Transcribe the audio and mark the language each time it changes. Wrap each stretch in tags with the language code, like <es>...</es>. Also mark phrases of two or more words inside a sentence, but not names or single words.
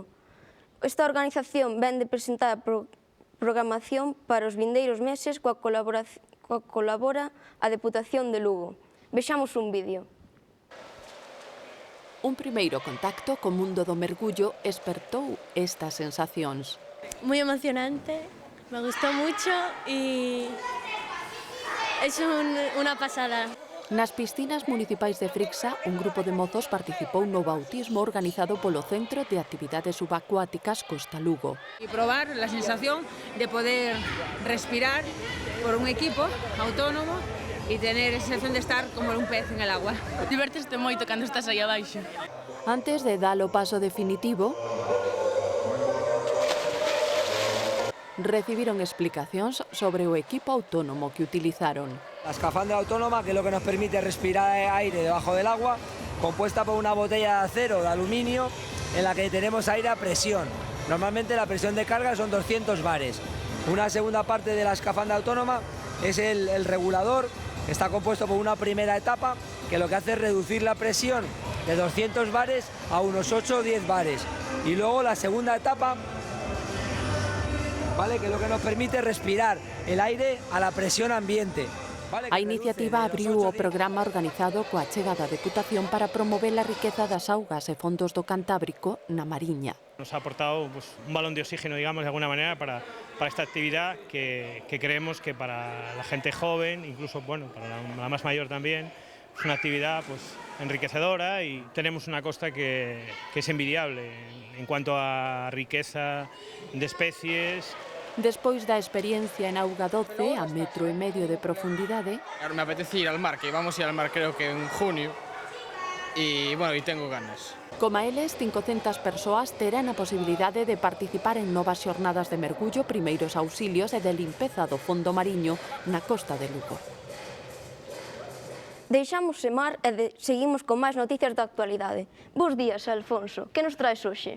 <gl>Esta organización vén de presentar a programación para os vindeiros meses coa colabora a Deputación de Lugo. Vexamos un vídeo. Un primeiro contacto co mundo do mergullo espertou estas sensacións.</gl> <es>Muy emocionante, me gustó mucho y es una pasada.</es> <gl>Nas piscinas municipais de Frixa, un grupo de mozos participou no bautismo organizado polo Centro de Actividades Subacuáticas Costa Lugo.</gl> <es>Y probar la sensación de poder respirar por un equipo autónomo y tener esa sensación de estar como un pez en el agua.</es> <gl>Divertiste moito cando estás aí abaixo. Antes de dar o paso definitivo, recibiron explicacións sobre o equipo autónomo que utilizaron.</gl> <es>La escafandra autónoma, que es lo que nos permite respirar aire debajo del agua, compuesta por una botella de acero de aluminio en la que tenemos aire a presión. Normalmente la presión de carga son 200 bares. Una segunda parte de la escafandra autónoma es el regulador, que está compuesto por una primera etapa que lo que hace es reducir la presión de 200 bares a unos 8 o 10 bares. Y luego la segunda etapa, ¿vale?, que es lo que nos permite respirar el aire a la presión ambiente.</es> <gl>A iniciativa abriu o programa organizado coa achega da Deputación para promover a riqueza das augas e fondos do Cantábrico na Mariña.</gl> <es>Nos ha aportado un balón de oxígeno, digamos, de alguna manera, para esta actividad que creemos que para la gente joven, incluso para la más mayor también, es una actividad enriquecedora y tenemos una costa que es envidiable en cuanto a riqueza de especies.</es> <gl>Despois da experiencia en auga doce, a 1,5 metros de profundidade...</gl> <es>Me apetece ir al mar, que vamos a ir al mar creo que en junio, y tengo ganas.</es> <gl>Como eles, 500 persoas terán a posibilidade de participar en novas xornadas de mergullo, primeiros auxilios e de limpeza do fondo mariño na costa de Lugo. Deixamos o mar e seguimos con máis noticias da actualidade. Bos días, Alfonso. Que nos traes hoxe?</gl>